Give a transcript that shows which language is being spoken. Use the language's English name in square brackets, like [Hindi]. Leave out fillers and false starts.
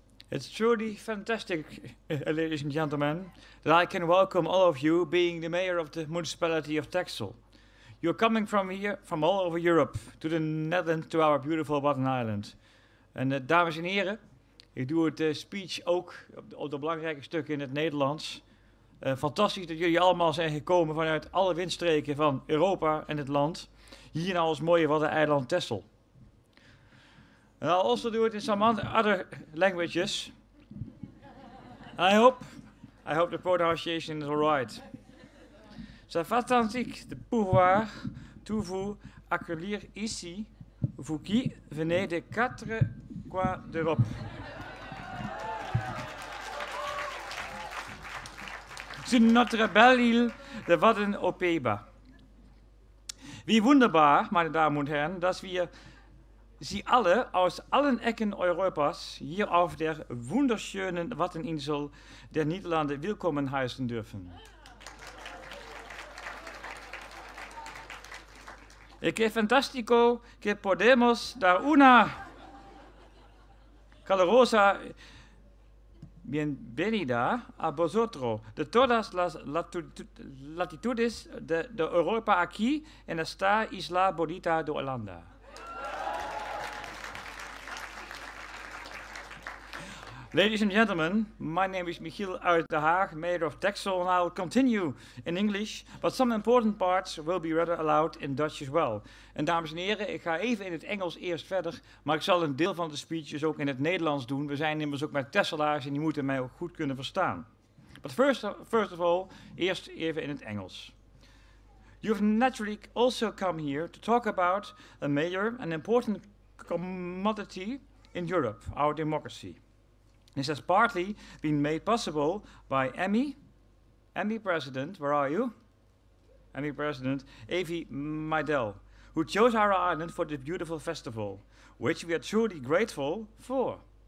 [English] It's truly fantastic, ladies and gentlemen, that I can welcome all of you being the mayor of the municipality of Texel. You're coming from here, from all over Europe, to the Netherlands, to our beautiful Wadden Island. [Dutch] En dames en heren, ik doe het speech ook op de belangrijke stukken in het Nederlands. Fantastisch dat jullie allemaal zijn gekomen vanuit alle windstreken van Europa en het land, hier naar ons mooie Waddeneiland Texel. [English] And I'll also do it in some other languages. I hope the pronunciation is alright. [French] C'est fantastique de pouvoir tout vous accueillir ici, vous qui venez des 4 coins d'Europe. Sur notre belle île de Wadden au Pays-Bas. [German] Wie wunderbar, meine Damen und Herren, dass wir Sie alle aus allen Ecken Europas hier auf der wunderschönen Waddeninsel der Niederlande willkommen heißen dürfen. [Spanish] Que fantástico que podemos dar una calurosa bienvenida a vosotros de todas las latitudes de Europa aquí en esta isla bonita de Holanda. [English] Ladies and gentlemen, my name is Michiel Uitdehaag, Mayor of Texel, and I'll continue in English, but some important parts will be read aloud in Dutch as well. [Dutch] En dames en heren, ik ga even in het Engels eerst verder, maar ik zal een deel van de speeches ook in het Nederlands doen. We zijn immers ook met Texelaars en die moeten mij ook goed kunnen verstaan. [English] But first of all, [Dutch] eerst even in het Engels. [English] You've naturally also come here to talk about a major and important commodity in Europe, our democracy. This has partly been made possible by Emmy President, where are you? Emmy President, Eva Maydell, who chose our island for this beautiful festival, which we are truly grateful for.